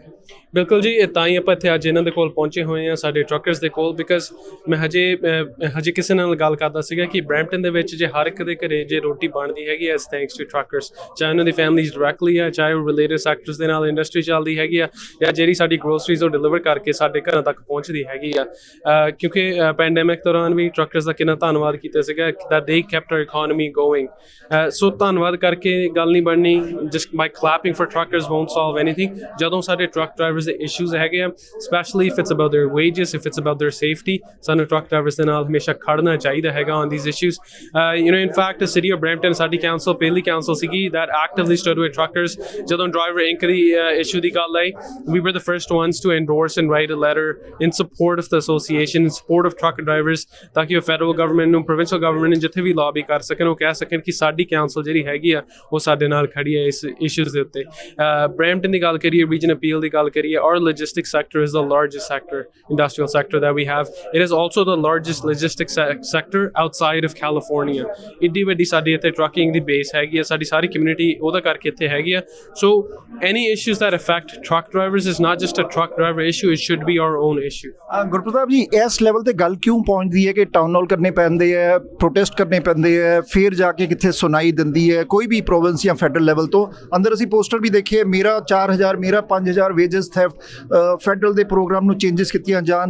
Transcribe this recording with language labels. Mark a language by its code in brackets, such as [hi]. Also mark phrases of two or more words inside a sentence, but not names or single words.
[pa] ਬਿਲਕੁਲ ਜੀ, ਤਾਂ ਹੀ ਆਪਾਂ ਇੱਥੇ ਅੱਜ ਇਹਨਾਂ ਦੇ ਕੋਲ ਪਹੁੰਚੇ ਹੋਏ ਹਾਂ, ਸਾਡੇ ਟਰੱਕਰਸ ਦੇ ਕੋਲ, ਬਿਕਾਜ਼ ਮੈਂ ਹਜੇ ਕਿਸੇ ਨਾਲ ਗੱਲ ਕਰਦਾ ਸੀਗਾ ਕਿ ਬਰੈਂਪਟਨ ਦੇ ਵਿੱਚ ਜੇ ਹਰ ਇੱਕ ਦੇ ਘਰੇ ਜੇ ਰੋਟੀ ਬਣਦੀ ਹੈਗੀ [en] as thanks to truckers, [pa] ਚਾਹੇ ਉਹਨਾਂ ਦੀ [en] families directly [pa] ਆ, ਚਾਹੇ ਉਹ [en] related sectors [pa] ਦੇ ਨਾਲ ਇੰਡਸਟਰੀ ਚੱਲਦੀ ਹੈਗੀ ਆ, ਜਾਂ ਜਿਹੜੀ ਸਾਡੀ ਗਰੋਸਰੀਜ਼ ਉਹ ਡਿਲੀਵਰ ਕਰਕੇ ਸਾਡੇ ਘਰਾਂ ਤੱਕ ਪਹੁੰਚਦੀ ਹੈਗੀ ਆ। ਕਿਉਂਕਿ ਪੈਂਡੈਮਿਕ ਦੌਰਾਨ ਵੀ ਟਰੱਕਰਸ ਦਾ ਕਿੰਨਾ ਧੰਨਵਾਦ ਕੀਤਾ ਸੀਗਾ [en] that they kept our economy going। [pa] ਸੋ ਧੰਨਵਾਦ ਕਰਕੇ ਗੱਲ ਨਹੀਂ ਬਣਨੀ, [en] just by clapping for truckers won't solve anything। [pa] ਜਦੋਂ ਸਾਡੇ ਟਰੱਕ ਡਰਾਈਵਰਸ ਦੇ ਇਸ਼ੂਜ਼ ਹੈਗੇ ਆ, [en] specially if it's about their wages, if it's about their safety, [pa] ਸਾਨੂੰ ਟਰੱਕ ਡਰਾਈਵਰਸ ਦੇ ਨਾਲ ਹਮੇਸ਼ਾ ਖੜਨਾ ਚਾਹੀਦਾ ਹੈਗਾ [en] on these issues। In fact the city of Brampton, [pa] ਸਾਡੀ council ਪਹਿਲੀ council ਸੀਗੀ [en] that actively stood with truckers [pa] ਜਦੋਂ ਡਰਾਈਵਰ ਇੰਕ ਦੀ issue ਦੀ ਗੱਲ ਆਈ। [en] we were the first ones to endorse and write a letter in support of the association, in support of truck drivers, [pa] ਤਾਂ ਕਿ ਉਹ [en] federal government [pa] ਨੂੰ, [en] provincial government [pa] ਨੂੰ ਜਿੱਥੇ ਵੀ ਲੌਬੀ ਕਰ ਸਕਣ, ਉਹ ਕਹਿ ਸਕਣ ਕਿ ਸਾਡੀ council ਜਿਹੜੀ ਹੈਗੀ ਆ ਉਹ ਸਾਡੇ ਨਾਲ ਖੜੀ ਹੈ ਇਸ ਇਸ਼ੂਜ਼ ਦੇ ਉੱਤੇ। ਬਰੈਂਪਟਨ ਦੀ ਗੱਲ ਕਰੀਏ, ਰੀਜਨ ਅਪੀਲ ਦੀ ਗੱਲ ਕਰੀਏ, [en] our logistics sector is the largest sector, industrial sector that we have। it is also the largest logistics sector outside of California। [pa] ਇੱਡੀ ਵੱਡੀ ਸਾਡੀ ਇੱਥੇ ਟਰੱਕਿੰਗ ਦੀ ਬੇਸ ਹੈਗੀ ਆ, ਸਾਡੀ ਸਾਰੀ ਕਮਿਊਨਿਟੀ ਉਹਦਾ ਕਰਕੇ ਇੱਥੇ ਹੈਗੀ ਆ। [en] so any issues that affect truck drivers is not just a truck driver issue, it should be our own issue। [pa] ਗੁਰਪ੍ਰਤਾਪ ਜੀ, ਇਸ ਲੈਵਲ ਤੇ ਗੱਲ ਕਿਉਂ ਪਹੁੰਚਦੀ ਹੈ ਕਿ [en] town hall [pa] ਕਰਨੇ ਪੈਂਦੇ ਹੈ, ਪ੍ਰੋਟੈਸਟ ਕਰਨੇ ਪੈਂਦੇ ਹੈ, ਫਿਰ ਜਾ ਕੇ ਕਿੱਥੇ ਸੁਣਾਈ ਦਿੰਦੀ ਹੈ ਕੋਈ ਵੀ ਪ੍ਰੋਵਿੰਸ ਜਾਂ [en] federal level [pa] ਤੋਂ? ਅੰਦਰ ਅਸੀਂ ਪੋਸਟਰ ਵੀ ਦੇਖੇ, ਮੇਰਾ 4000, ਮੇਰਾ 5000 [en] wages theft federal [pa] ਦੇ ਪ੍ਰੋਗਰਾਮ ਨੂੰ ਚੇਂਜਸ ਕੀਤੀਆਂ ਜਾਣ।